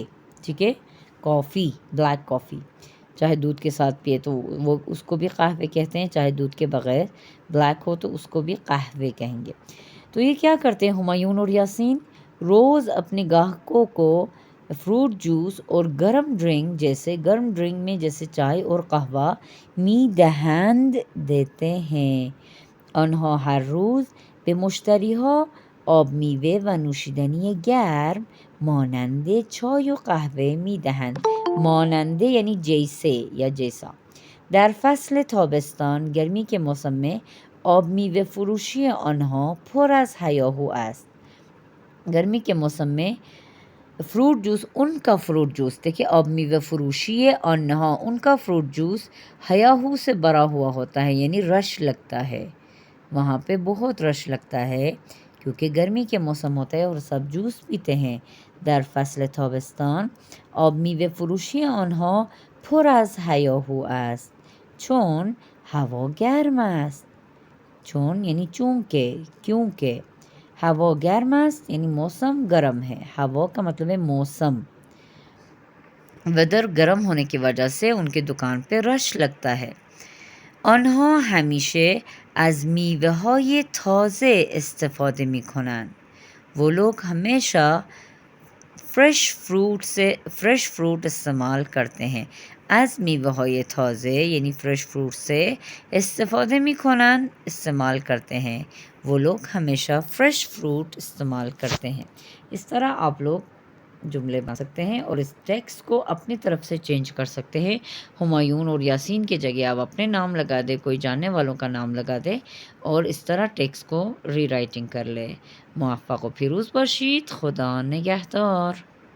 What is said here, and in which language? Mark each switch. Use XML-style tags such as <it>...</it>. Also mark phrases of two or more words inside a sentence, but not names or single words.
<ur>ٹھیک ہے، کافی،</ur> <en>black coffee</en> <ur>چاہے دودھ کے ساتھ پیے تو وہ اس کو بھی قہوے کہتے ہیں، چاہے دودھ کے بغیر بلیک ہو تو اس کو بھی قہوے کہیں گے. تو یہ کیا کرتے ہیں ہمایون اور یاسین؟ روز اپنے گاہکوں کو</ur> <en>fruit juice</en> <ur>اور گرم ڈرنک میں جیسے چائے اور قہوہ</ur> <fa>می دہند</fa> <ur>دیتے ہیں.</ur> <fa>آنها ہر روز به مشتریها آب میوه و نوشیدنی گرم مانند چای و قهوه می دهند.</fa> <ur>ماننده یعنی جیسے یا جیسا.</ur> <fa>در فصل تابستان</fa> <ur>گرمی کے موسم میں</ur> <fa>آب میوه فروشی آنها پر از هیاهو است.</fa> <ur>گرمی کے موسم میں</ur> <en>fruit juice,</en> <ur>ان کا</ur> <en>fruit juice,</en> <ur>دیکھیں</ur> <fa>آب میوه فروشی آنها،</fa> <ur>ان کا</ur> <en>fruit juice</en> <ur>ہیاہو سے بھرا ہوا ہوتا ہے یعنی رش لگتا ہے، وہاں پہ بہت رش لگتا ہے کیونکہ گرمی کے موسم ہوتا ہے اور سب جوس پیتے ہیں.</ur> <fa>در فصل تابستان آب میوه فروشی آنها پر از هیاهو است چون هوا گرم است.</fa> <ur>چون یعنی چونکہ، کیونکہ.</ur> <fa>ہوا گرم است</fa> <ur>یعنی موسم گرم ہے. ہوا کا مطلب ہے موسم، ویدر گرم ہونے کی وجہ سے ان کے دکان پہ رش لگتا ہے.</ur> <fa>آنها همیشه از میوه‌های تازه استفاده می‌کنند.</fa> <ur>وہ لوگ ہمیشہ</ur> <en>fresh fruit</en> <ur>استعمال کرتے ہیں.</ur> <fa>از میوه‌های تازه</fa> <ur>یعنی فریش فروٹ سے</ur> <fa>استفاده میکنن،</fa> <ur>استعمال کرتے ہیں. وہ لوگ ہمیشہ</ur> <en>fresh fruit</en> <ur>استعمال کرتے ہیں. اس طرح آپ لوگ جملے بنا سکتے ہیں اور اس ٹیکسٹ کو اپنی طرف سے چینج کر سکتے ہیں. ہمایون اور یاسین کے جگہ آپ اپنے نام لگا دیں، کوئی جاننے والوں کا نام لگا دیں اور اس طرح ٹیکسٹ کو ری رائٹنگ کر لیں.</ur> <fa>موفق و پیروز باشید. خدا نگہدار.</fa>